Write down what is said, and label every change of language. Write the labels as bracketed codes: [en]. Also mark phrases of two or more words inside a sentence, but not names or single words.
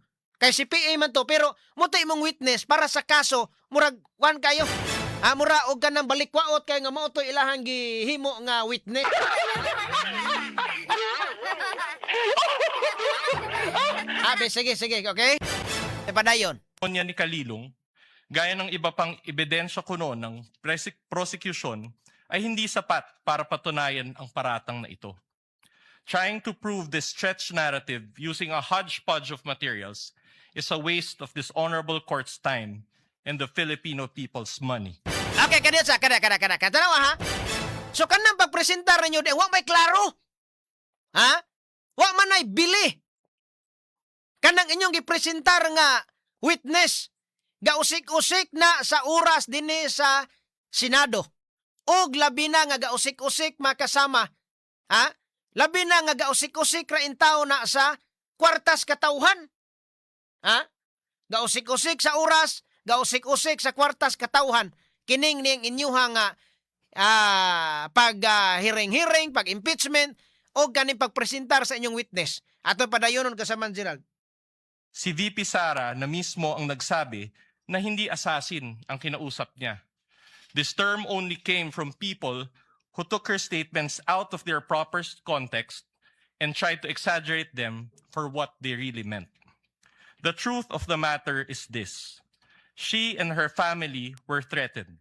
[ceb] Kay si PA man to pero mo tay imong witness para sa kaso murag kuan kayo. Mura og kanang balikwaot kay nga mao to ilahang gihimo nga witness. Sige, okay? Ipadayon. Niya ni Kalilong, [tl] gaya ng iba pang ebidensya kuno ng prosecution, ay hindi sapat para patunayan ang paratang na ito. [en] Trying to prove this stretched narrative using a hodgepodge of materials is a waste of this honorable court's time and the Filipino people's money. [ceb] Okay, kada. Tanawa So kanang pagpresentar ninyo di wa may klaro. Wa man ay bili. Kanang inyong gipresentar nga witness gausik-usik na sa oras dinhi sa Senado. Og labi na nga gausik-usik makasama. Labi na nga gausik-usik ra intaw na sa kwartas katawhan. Gausik-usik sa oras, gausik-usik sa kwartas katawhan. Kining ning inyuha nga pag-hearing, pag-impeachment, o kaning pagpresentar sa inyong witness. Ato padayonon kasaman Gerald. [tl] Si VP Sara na mismo ang nagsabi na hindi assassin ang kinausap niya. [en] This term only came from people who took her statements out of their proper context and tried to exaggerate them for what they really meant. The truth of the matter is this. She and her family were threatened.